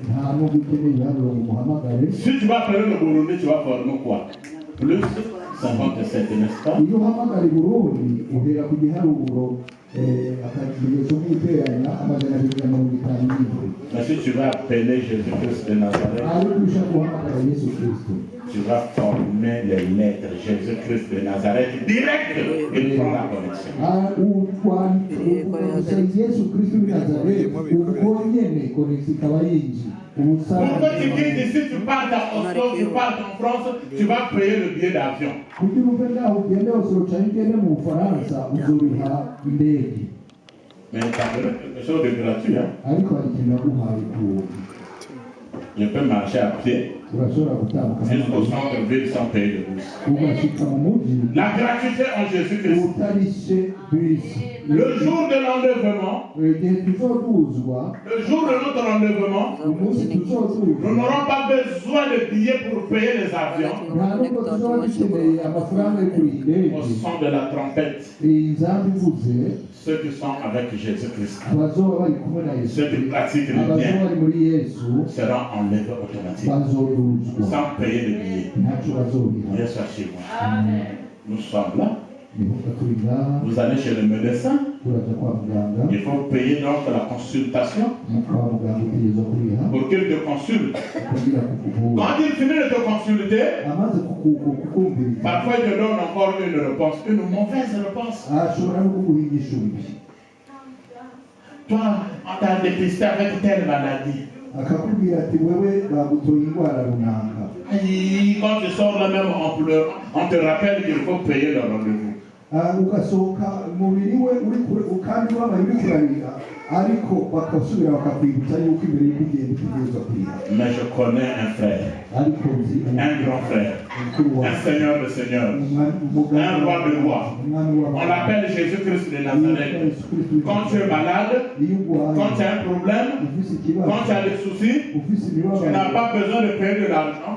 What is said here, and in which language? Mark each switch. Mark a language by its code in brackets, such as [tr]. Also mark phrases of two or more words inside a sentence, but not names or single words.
[rn] nta nubwo ukeneye ibiharuro ngo umuhamagare. [fr] Si tu vas appeler le Burundi, tu vas former quoi? Plus 57, n'est-ce pas? [rn] Iyo uhamagara i Burundi uhera ku giharuro akamenyetso k'iteranya amajana abiri na mirongo itanu n'indwi. [fr] Mais si tu vas appeler Jésus-Christ de Nazareth, [rn] ariko ushaka guhamagara Yesu Kristo, [fr] tu vas former les lettres Jésus-Christ de Nazareth direct. Il prend la connexion. [rn] Yesu Kristo w'i Nazareti ubwo nyene konegisi ikaba yinjiye. [fr] Pourquoi tu dis ici, tu pars à Oslo, tu pars en France, tu vas payer le billet d'avion. [rn] kugira uve ngaho ugende Oslo cyangwa ugende mu Bufaransa uzoriha indege, [fr] Mais ça ferait quelque chose de gratuit. Hein? [rn] ariko hari ikintu yaguhaye ku buntu. [fr] Je peux marcher à pied [rn] Urashobora gutambuka [fr] jusqu'au centre-ville sans payer de bus. [rn] ugashika mu mujyi [fr] La gratuité en Jésus-Christ. [rn] utarishe bisi. [fr] Le jour de l'enlèvement, [rn] igihe tuzoduzwa, [fr] le jour de notre enlèvement, [rn] umunsi [fr] nous [rn] tuzoduzwa, [fr] n'aurons pas besoin de billets pour payer les avions. [rn] nta nubwo tuzoba dukeneye amafaranga yo kuri indege. [fr] Au son de la trompette, [rn] inzambi ivuze, [fr] ceux qui sont avec Jésus-Christ, [rn] abazoba bari kumwe na Yesu, [fr] ceux qui pratiquent le [rn] abazoba [fr] bien, [rn] bari muri Yesu [fr] seront enlevés automatiquement, [rn] bazoduzwa, [fr] sans payer de billets. [rn] ntacyo bazoriha. [fr] Bien sûr, chez moi. Nous sommes là. [rn] nibuka turi ngaha, [fr] Vous allez chez le médecin. [rn] turaja kwa muganga, [fr] Il faut payer donc la consultation [rn] kwa muganga utegereza kuriha [fr] pour qu'il te consulte. [rn] kugira kukuvura. [fr] Quand il finit de te consulter, [rn] amaze kukumviriza [fr] parfois il te donne encore une réponse, une mauvaise réponse. [rn] ashobora no kuguha igisubizo, [fr] Toi, on t'a dépisté avec telle maladie. [rn] akakubwira ati wewe bagutoye indwara runaka. [fr] Aïe, quand tu sors là même en pleurant, on te rappelle qu'il faut payer le rendez-vous. [rn] Ugasohoka umubiri we uri kure kandi wambaye uri kurarira, ariko bakasubira bakakwibutsa yuko imbere y'urugendo utegerezwa kuriha. [fr] Mais je connais un frère, [rn] ariko nzi [fr] un grand frère, [rn] umukuru [fr] un [rn] wawe, [fr] seigneur de seigneurs, un roi de rois. On l'appelle Jésus-Christ de Nazareth. Quand tu es malade, quand tu as un problème, quand tu as des soucis, tu n'as pas besoin de payer de l'argent.